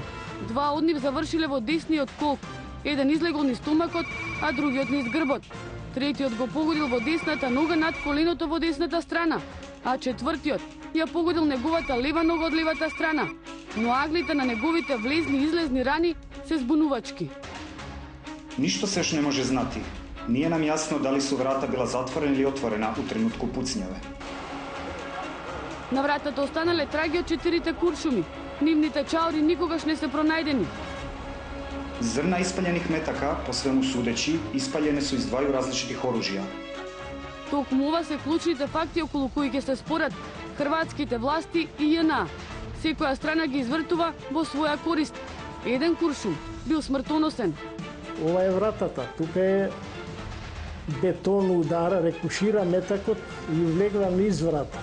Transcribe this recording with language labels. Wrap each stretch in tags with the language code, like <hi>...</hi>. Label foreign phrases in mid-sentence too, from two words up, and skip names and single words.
<mk>Два од нив завршиле во десниот колк. Еден излегол низ стомакот, а другиот низ грбот. Третиот го погодил во десната нога над коленото во десната страна, а четвртиот ја погодил неговата лева нога од левата страна. Но аглите на неговите влезни и излезни рани се збунувачки.</mk> <sr>Ништо се еш не може знати.</sr> <hr>Nije nam jasno da li su vrata bila zatvorena ili otvorena u trenutku pucnjave.</hr> <mk>На вратата останале траги од 4 куршуми. Нивните чаури никогаш не се пронајдени.</mk> <hr>Zrna ispaljenih metaka, po svemu sudeći, ispaljene su iz dvaju različitih oružja.</hr> <mk>Токму ова се клучните факти околу кои ќе се спорат хрватските власти и JNA. Секоја страна ги извртува во своја корист. Еден куршум бил смртоносен. Ова е вратата. Тука е бетон удара, рекушира метакот и влегла низ врата.</mk>